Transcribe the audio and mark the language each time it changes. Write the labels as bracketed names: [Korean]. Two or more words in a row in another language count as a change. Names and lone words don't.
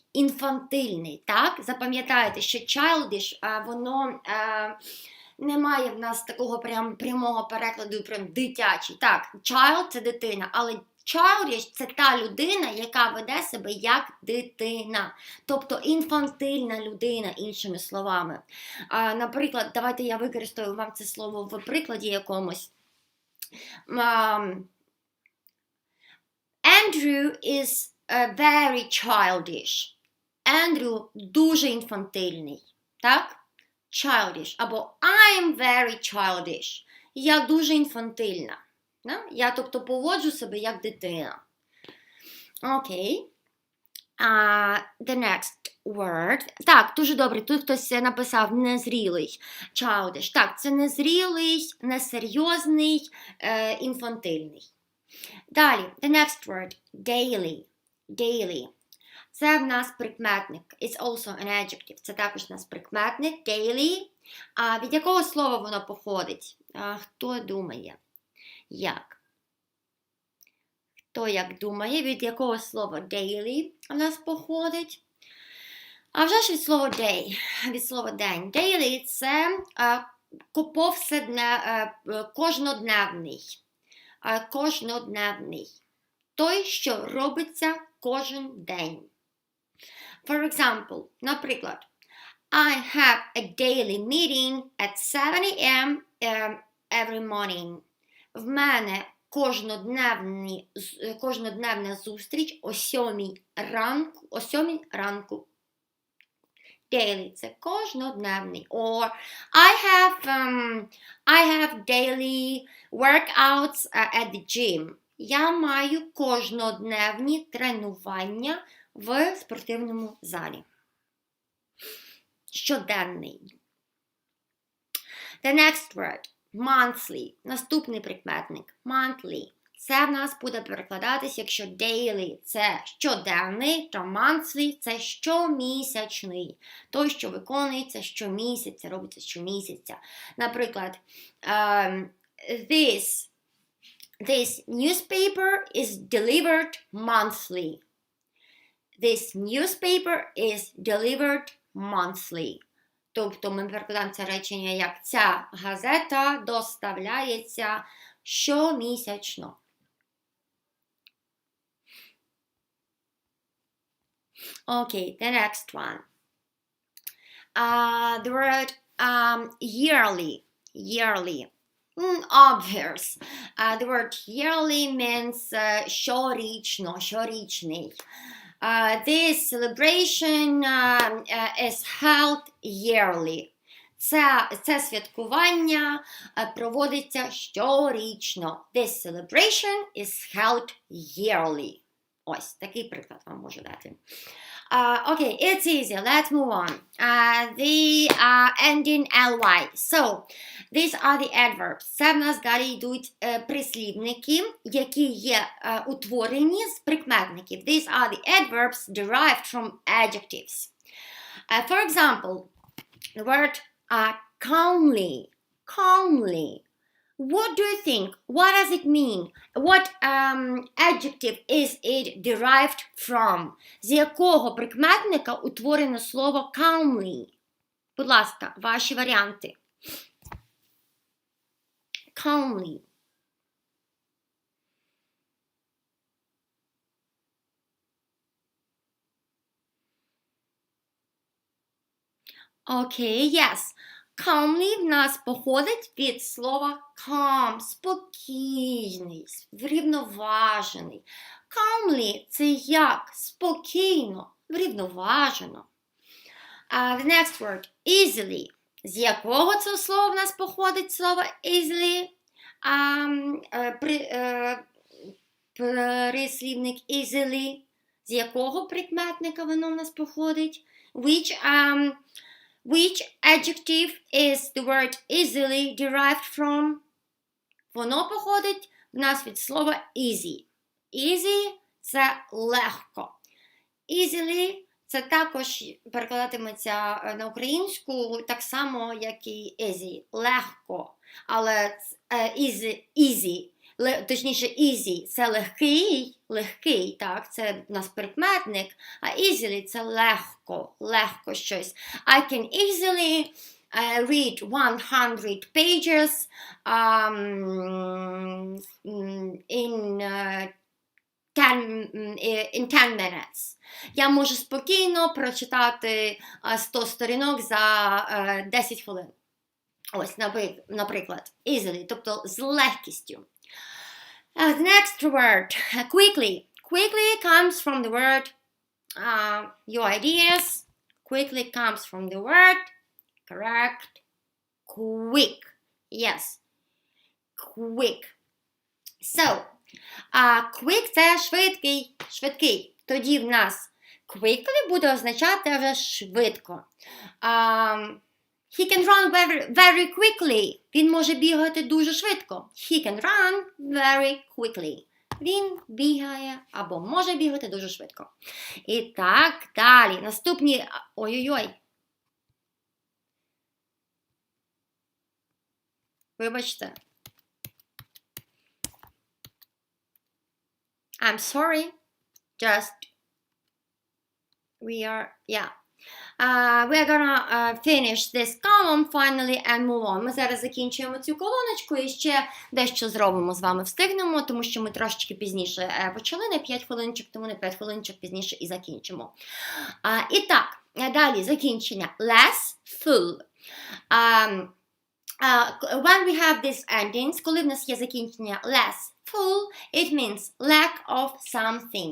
[Ukrainian] Інфантильний, так? Запам'ятайте, що childish, воно не має в нас такого прямого перекладу, прям дитячий. Так, child – це дитина, але childish – це та людина, яка веде себе як дитина. Тобто інфантильна людина, іншими словами. Наприклад, давайте я використаю вам це слово в прикладі якомусь. [English] Andrew is very childish. [Ukrainian] Andrew дуже інфантильний. Так? [English] Childish. Або I'm very childish. [Ukrainian] Я дуже інфантильна. Я, тобто, поводжу себе як дитина. Окей. [English] The next word. [Ukrainian] Так, дуже добре. Тут хтось написав незрілий. Childish. Так, це незрілий, несерйозний, інфантильний. Далі. [English] The next word. Daily. Daily. [Ukrainian] Це в нас прикметник. [English] It's also an adjective. [Ukrainian] Це також в нас прикметник. Daily. Від якого слова воно походить? Хто думає? Як? Хто як думає, від якого слова daily у нас походить? А вже ж від слова day, від слова день. Daily – це кожнодневний. Кожнодневний. Той, що робиться кожен день. [English] For example, наприклад, I have a daily meeting at 7 a.m. every morning. [Ukrainian] В мене кожнодневна зустріч о 7 ранку. Daily – це кожнодневний. [English] Or I have daily workouts at the gym. [Ukrainian] Я маю кожнодневні тренування в спортивному залі. Щоденний. [English] The next word. Monthly. [Ukrainian] Наступний прикметник. Monthly. Це в нас буде перекладатись, якщо daily – це щоденний, то monthly – це щомісячний. Той, що виконується щомісяця, робиться щомісяця. Наприклад, [English] this newspaper is delivered monthly. This newspaper is delivered monthly. [Ukrainian] Тобто ми перекладаємо це речення як ця газета доставляється щомісячно. [English] Okay, the next one. The word yearly. Obvious. The word yearly means щорічний. This celebration is held yearly. [Ukrainian] Це святкування проводиться щорічно. [English] This celebration is held yearly. [Ukrainian] Ось, такий приклад вам можу дати. [English] Okay, it's easy. Let's move on. The ending ly. So, these are the adverbs. [Ukrainian] Це в нас далі йдуть прислівники, які є утворені з прикметників. [English] These are the adverbs derived from adjectives. For example, the word calmly. What do you think? What does it mean? What adjective is it derived from? [Ukrainian] З якого прикметника утворено слово calmly? Будь ласка, ваші варіанти. [English] Calmly. Okay, yes. [Ukrainian] Calmly в нас походить від слова calm, спокійний, врівноважений. Calmly – це як? Спокійно, врівноважено. [English] The next word – easily. [Ukrainian] З якого це слово в нас походить слово easily? Прислівник easily. З якого прикметника воно в нас походить? [English] Which adjective is the word easily derived from? [Ukrainian] Воно походить в нас від слова easy. Easy – це легко. Easily – це також перекладатиметься на українську так само, як і easy. Легко. Але easy, точніше easy – це легкий, так, це в нас прикметник, а easily – це легко щось. [English] I can easily read 100 pages in 10 minutes. [Ukrainian] Я можу спокійно прочитати 100 сторінок за 10 хвилин. Ось, наприклад, easily, тобто з легкістю. [English] The next word, quickly. Quickly comes from the word, your ideas. Quickly comes from the word, correct, quick. Yes, quick. So, quick – [Ukrainian] це швидкий. Тоді в нас quickly буде означати вже швидко. [English] He can run very quickly. [Ukrainian] Він може бігати дуже швидко. [English] He can run very quickly. [Ukrainian] Він бігає або може бігати дуже швидко. І так далі. Наступні... Ой-ой-ой. Вибачте. [English] I'm sorry. Just... We are gonna finish this column finally and move on. [Ukrainian] Ми зараз закінчуємо цю колоночку і ще дещо зробимо з вами, встигнемо, тому що ми трошечки пізніше почали, не 5 хвилиночок, тому не 5 хвилиночок пізніше і закінчимо. І так, далі закінчення. [English] Less, full. When we have these endings, [Ukrainian] коли в нас є закінчення [English] less, Full, it means lack of something.